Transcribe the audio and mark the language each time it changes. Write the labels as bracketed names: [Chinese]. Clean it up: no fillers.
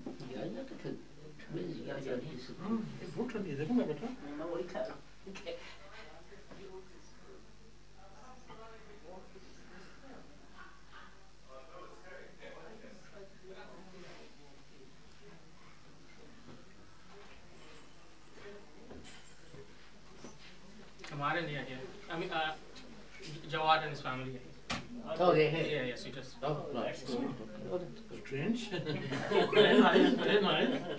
[English] Yeah, yeah, because yeah, he's [Hindi] बहुत ठंडी है देखो मैं बैठा मैं वही खा रहा हूँ Okay. हमारे नहीं है [English] here. I mean, Jawad and his family. Oh, they have. Yeah, yes, it is. Oh, that's good. oh, that's strange very nice very nice